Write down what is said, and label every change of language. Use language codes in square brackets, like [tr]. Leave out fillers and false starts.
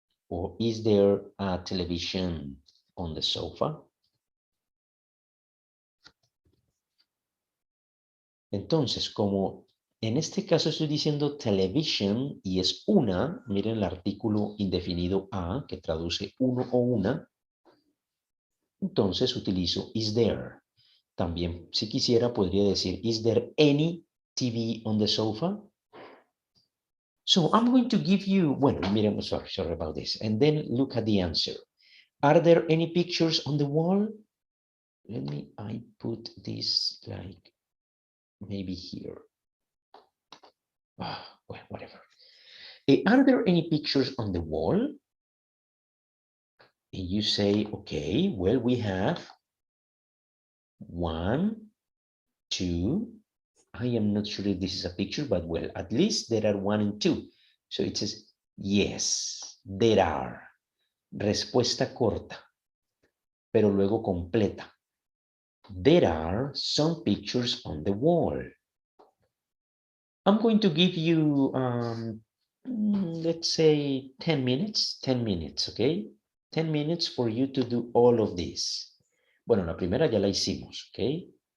[en] Or is there a television on the sofa? [es] Entonces, como en este caso estoy diciendo television y es una, miren el artículo indefinido a, que traduce uno o una, entonces utilizo is there. También, si quisiera, podría decir, [en] is there any TV on the sofa? So I'm going to give you, [es] bueno, miren, [en] sorry about this. And then look at the answer. Are there any pictures on the wall? I put this like maybe here. Well, whatever. Are there any pictures on the wall? And you say, okay, well, we have 1, 2. I am not sure if this is a picture, but well, at least there are 1 and 2. So it says, yes, there are. [es] Respuesta corta, pero luego completa. [en] There are some pictures on the wall. I'm going to give you, let's say 10 minutes, okay? 10 minutes for you to do all of this. [es] Bueno, la primera ya la hicimos, [en] okay?